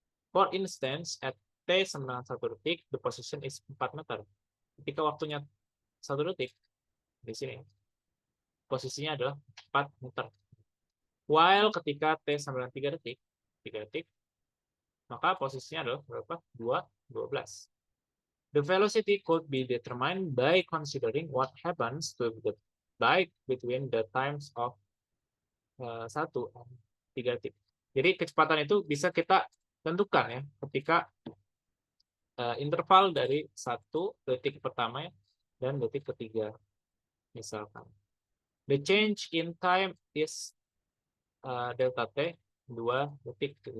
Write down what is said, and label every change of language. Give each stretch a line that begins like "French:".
English: For instance, at t
Indonesian: sama 1 detik,
English: the position is 4 meter.
Indonesian: Ketika waktunya 1 detik, di sini posisinya adalah 4 meter. While ketika t sama 3 detik, maka posisinya adalah berapa? 12.
English: The velocity could be determined by considering what happens to the bike between the times of 1
Indonesian: dan 3 detik. Jadi kecepatan itu bisa kita tentukan ya ketika interval dari 1 detik pertama dan detik ketiga misalkan.
English: The change in time is delta t
Indonesian: 2 detik.